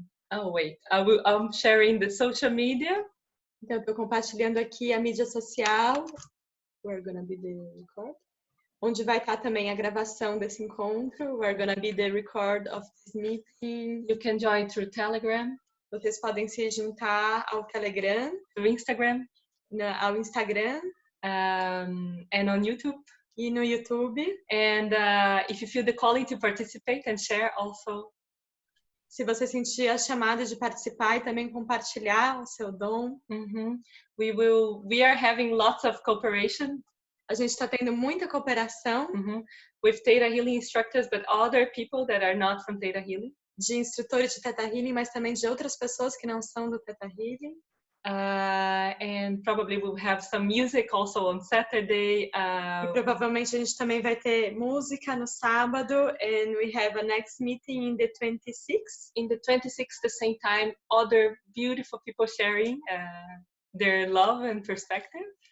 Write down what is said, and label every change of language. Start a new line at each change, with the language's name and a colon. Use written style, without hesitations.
English: Oh wait, I'm sharing the social media.
Portuguese: Então, eu estou compartilhando aqui a mídia social.
English: We're gonna be the record.
Portuguese: Onde vai estar também a gravação desse encontro.
English: We're gonna be the record of this meeting. You can join through Telegram.
Portuguese: Vocês podem se juntar ao Telegram,
English: Through Instagram.
Portuguese: Ao Instagram.
English: And on YouTube.
Portuguese: E no YouTube.
English: And if you feel the calling to participate and share also.
Portuguese: Se você sentir a chamada de participar e também compartilhar o seu dom.
English: We are having lots of cooperation.
Portuguese: A gente está tendo muita cooperação.
English: With ThetaHealing instructors, but other people that are not from ThetaHealing.
Portuguese: De instrutores de ThetaHealing, mas também de outras pessoas que não são do ThetaHealing.
English: And probably we'll have some music also on Saturday.
Portuguese: E provavelmente a gente também vai ter música no sábado.
English: And we have a next meeting in the 26th. In the 26th, the same time, other beautiful people sharing their love and perspective.